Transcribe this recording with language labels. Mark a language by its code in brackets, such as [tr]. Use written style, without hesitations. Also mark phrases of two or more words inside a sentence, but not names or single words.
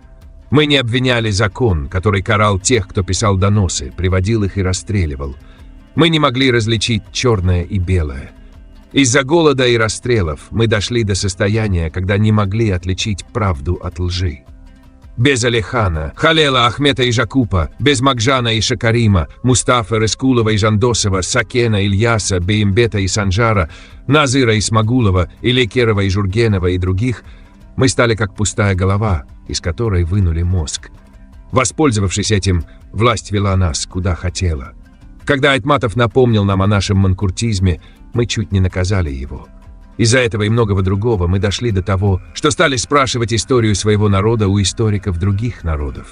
[ru] Мы не обвиняли закон, который карал тех, кто писал доносы, приводил их и расстреливал. Мы не могли различить черное и белое. Из-за голода и расстрелов мы дошли до состояния, когда не могли отличить правду от лжи. Без Алихана, Халела, Ахмета и Жакупа, без Макжана и Шакарима, Мустафы, Рыскулова и Жандосова, Сакена, Ильяса, Беймбета и Санжара, Назыра и Смагулова, Илекерова и Жургенова и других, мы стали как пустая голова, из которой вынули мозг. Воспользовавшись этим, власть вела нас, куда хотела. Когда Айтматов напомнил нам о нашем манкуртизме, мы чуть не наказали его. Из-за этого и многого другого мы дошли до того, что стали спрашивать историю своего народа у историков других народов.